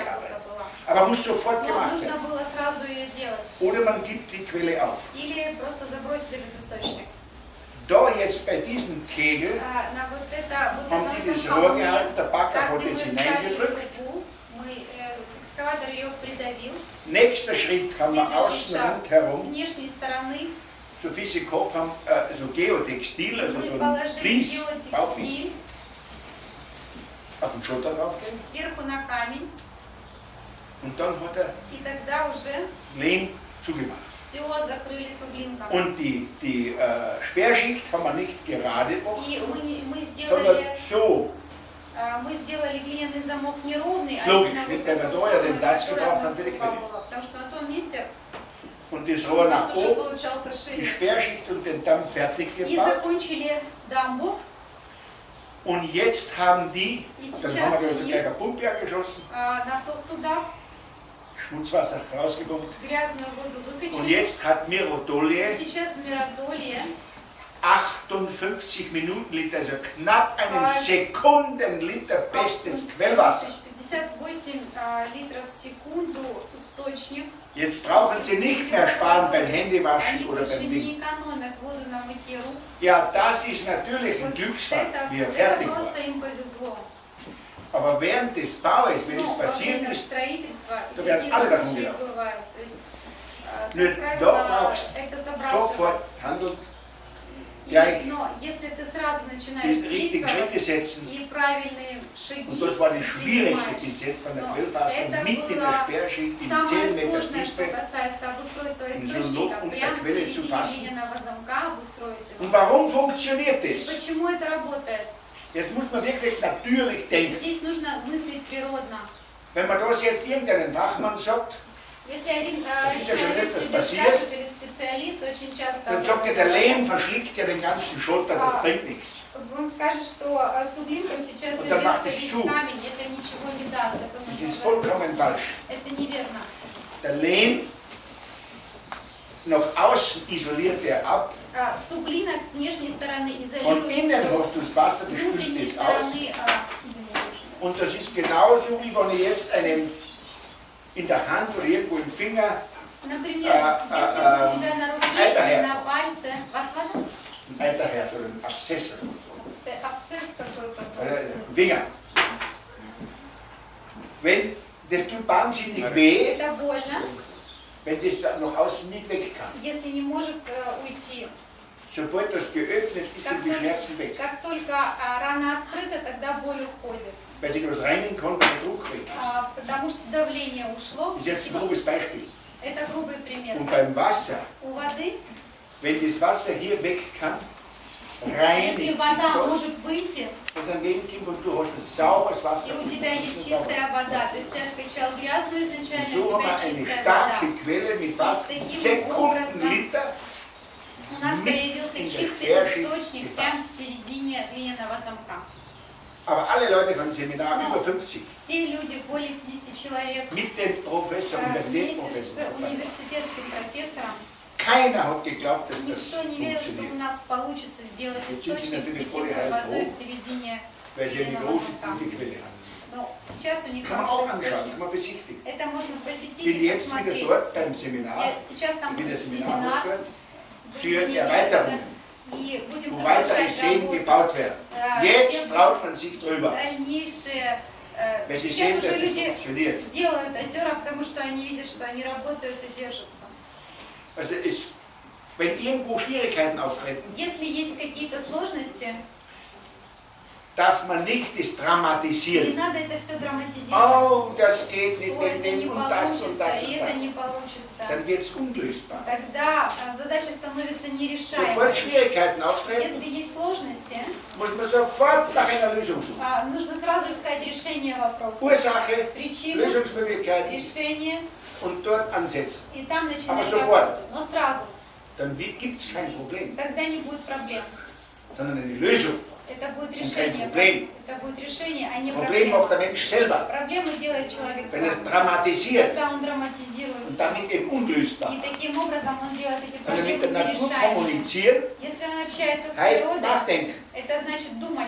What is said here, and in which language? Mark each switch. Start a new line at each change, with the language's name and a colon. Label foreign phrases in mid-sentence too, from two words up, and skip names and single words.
Russian: работа
German: Arbeit.
Russian: была.
German: Aber muss sofort
Russian: Но
German: gemacht
Russian: нужно
German: werden.
Russian: было сразу ее делать.
German: Oder man gibt die Quelle auf.
Russian: Или просто забросили этот источник.
German: Da jetzt bei diesem Kegel
Russian: На вот
German: haben
Russian: на
German: die
Russian: этом
German: das Rohr
Russian: камне,
German: gehalten, der Bagger
Russian: там,
German: hat
Russian: где
German: es
Russian: мы вставили
German: hineingedrückt.
Russian: трубу, экскаватор ее придавил.
German: Nächster Schritt haben wir
Russian: Следующий
German: außen
Russian: шаг. С
German: rundherum,
Russian: внешней стороны
German: so wie sie gehabt haben, so Geotextil, also
Russian: мы
German: so ein
Russian: положили
German: Vlies, Bauflies,
Russian: геотекстиль
German: auf den Schotter draufgehen.
Russian: сверху на камень,
German: Und dann hat er
Russian: и тогда уже
German: Lehm zugemacht.
Russian: все закрыли суглинком.
German: Und die Sperrschicht haben wir nicht gerade
Russian: И
German: boxen,
Russian: мы
German: sondern so.
Russian: сделали глиняный замок неровный,
German: Logisch,
Russian: именно
German: nicht,
Russian: вот
German: wenn
Russian: эту
German: wir da ja den
Russian: форму,
German: Platz
Russian: которая
German: gebraucht
Russian: у нас
German: haben für die
Russian: труба
German: Quelle.
Russian: была. Потому что на том месте
German: Und das
Russian: у
German: Rohr
Russian: нас
German: nach
Russian: уже
German: oben,
Russian: получался
German: die
Russian: шире.
German: Sperrschicht und den Damm fertig
Russian: И
German: gebaut.
Russian: закончили дамбу.
German: Und jetzt haben die,
Russian: И
German: dann
Russian: сейчас
German: haben wir also
Russian: у
German: gleich
Russian: них
German: eine Pumpe angeschossen,
Russian: насос туда,
German: Schmutzwasser rausgepumpt.
Russian: грязную воду
German: Und
Russian: выкачали.
German: jetzt hat Mirodolje
Russian: Сейчас в Миродолье
German: 58 Minutenliter, also knapp einen Sekundenliter bestes Quellwasser.
Russian: 58 литров в секунду источник.
German: Jetzt brauchen Sie nicht mehr sparen beim Händewaschen
Russian: Они
German: oder
Russian: больше
German: beim
Russian: не
German: Ding.
Russian: экономят воду на мытье рук.
German: Ja, das ist natürlich ein
Russian: Вот
German: Glücksfall, wie er
Russian: это
German: fertig war.
Russian: просто им повезло.
German: Aber während des Baues, wenn es
Russian: Но во
German: passiert
Russian: время
German: ist,
Russian: строительства
German: da
Russian: и
German: werden
Russian: такие
German: alle davon
Russian: случаи
German: gelaufen.
Russian: бывают. То есть,
German: Nur
Russian: как
German: da
Russian: правило,
German: brauchst
Russian: это
German: du
Russian: забрасывает.
German: sofort handeln,
Russian: И-
German: gleich
Russian: Но если ты сразу
German: die
Russian: начинаешь
German: richtigen
Russian: действовать
German: Schritte setzen.
Russian: и правильные шаги
German: Und das war die schwierigste
Russian: принимаешь,
German: bis jetzt von der
Russian: Но
German: Quellfassung
Russian: это
German: mitten in der
Russian: было
German: Sperrschicht in
Russian: самое
German: 10 Meter
Russian: сложное, что
German: Tiefe.
Russian: касается обустройства
German: in so einem
Russian: источника,
German: Loch unter
Russian: прямо в
German: Quelle zu
Russian: середине
German: fassen.
Russian: глиняного замка обустроить
German: Und
Russian: его.
German: warum funktioniert
Russian: И
German: das?
Russian: почему это работает?
German: Jetzt muss man wirklich natürlich denken.
Russian: Здесь нужно мыслить природно.
German: Wenn man das jetzt irgendeinen Fachmann sagt,
Russian: Если один
German: ist ja schon
Russian: человек
German: öfters
Russian: тебе
German: passiert.
Russian: скажет, или специалист очень часто
German: dann
Russian: об
German: sagt er,
Russian: этом
German: der Lehm
Russian: говорят,
German: verschlingt ja den ganzen Schotter, das bringt nichts.
Russian: он скажет, что с углинком сейчас
German: Und dann macht
Russian: заберется
German: es
Russian: весь
German: zu.
Russian: камень, это ничего не даст, это
German: Das
Russian: нужно
German: ist vollkommen falsch.
Russian: это неверно.
German: Der Lehm, nach außen isoliert er ab,
Russian: Суглинок с внешней стороны
German: von
Russian: изолирует
German: innen
Russian: все,
German: hast du das Wasser,
Russian: с
German: das spült
Russian: внутренней
German: es aus.
Russian: стороны
German: Und das ist genauso, wie wenn ich jetzt einen in der Hand oder irgendwo im Finger
Russian: Например, если у тебя на руке это или на пальце,
German: was war das? einen Eiterherd oder einen Abszess oder so,
Russian: Абсцесс какой-то.
German: oder einen Finger. Wenn, das tut wahnsinnig weh,
Russian: Это больно,
German: wenn das nach außen nicht weg kann.
Russian: если не может уйти.
German: Sobald das geöffnet ist, sind die Schmerzen weg.
Russian: Как только рана открыта, тогда боль уходит.
German: Weil sie das reinigen kann, wenn der Druck weg ist.
Russian: Потому что давление ушло.
German: Das ist jetzt ein grobes Beispiel.
Russian: Это грубый пример.
German: Und beim Wasser,
Russian: У воды,
German: wenn das Wasser hier weg kann,
Russian: Если вода может выйти, и у тебя есть чистая вода, то есть ты откачал грязную изначально, у тебя чистая вода. У нас появился чистый источник прямо в середине глиняного замка.
German: Aber alle Leute von Seminar über 50,
Russian: Все люди, более 50 человек,
German: mit dem Professor,
Russian: вместе
German: Universitätsprofessor,
Russian: с университетским профессором,
German: keiner hat geglaubt, dass das
Russian: никто не верил, что у
German: funktioniert.
Russian: нас получится сделать
German: Jetzt sind sie
Russian: источник с
German: natürlich
Russian: питьевой
German: vorher
Russian: водой в
German: froh,
Russian: середине
German: weil sie eine
Russian: глиняного
German: große,
Russian: замка.
German: gute Quelle haben.
Russian: Но сейчас у них
German: Kann man auch
Russian: хороший
German: anschauen,
Russian: источник.
German: kann man besichtigen.
Russian: Это можно посетить
German: Ich bin
Russian: и
German: jetzt wieder
Russian: посмотреть.
German: dort beim Seminar,
Russian: Сейчас там
German: ich bin
Russian: будет
German: das
Russian: семинар,
German: Seminar dort,
Russian: будет
German: für
Russian: в
German: Erweiterung,
Russian: месяце, и будем
German: wo weitere
Russian: продолжать
German: Seen
Russian: работу.
German: gebaut werden. Jetzt traut man sich drüber,
Russian: Дальнейшие.
German: weil sie
Russian: Сейчас
German: sehen,
Russian: уже
German: dass das
Russian: люди
German: funktioniert.
Russian: делают озера, потому что они видят, что они работают и держатся.
German: Also wenn irgendwo Schwierigkeiten auftreten,
Russian: Если есть какие-то сложности,
German: darf man nicht das
Russian: не
German: dramatisieren.
Russian: надо это все драматизировать.
German: Oh, das geht nicht,
Russian: Ой,
German: denn
Russian: это не
German: dem und das und
Russian: получится,
German: das
Russian: и
German: und
Russian: это не
German: das.
Russian: получится.
German: Dann wird es unlösbar.
Russian: Тогда задача становится
German: Sobald
Russian: нерешаемой.
German: Schwierigkeiten auftreten,
Russian: Если есть сложности,
German: muss man sofort nach einer Lösung suchen.
Russian: нужно сразу искать решение вопроса.
German: Ursache,
Russian: Причину,
German: Lösungsmöglichkeiten
Russian: решение,
German: und dort ansetzen.
Russian: и там начинать
German: Aber sofort.
Russian: работать. Но сразу,
German: Dann gibt es kein Problem,
Russian: тогда не будет проблем.
German: sondern eine Lösung.
Russian: Это будет
German: kein
Russian: решение.
German: Problem.
Russian: Это будет решение, а не
German: Problem
Russian: проблема.
German: macht der Mensch selber,
Russian: Проблему делает человек
German: wenn er
Russian: сам.
German: dramatisiert
Russian: Когда он драматизирует
German: und
Russian: всё.
German: damit eben unlösbar.
Russian: И таким образом он делает эти
German: Sondern mit
Russian: проблемы
German: der Natur
Russian: нерешаемыми.
German: kommunizieren
Russian: Если он общается с
German: heißt
Russian: природой,
German: nachdenken.
Russian: это значит думать.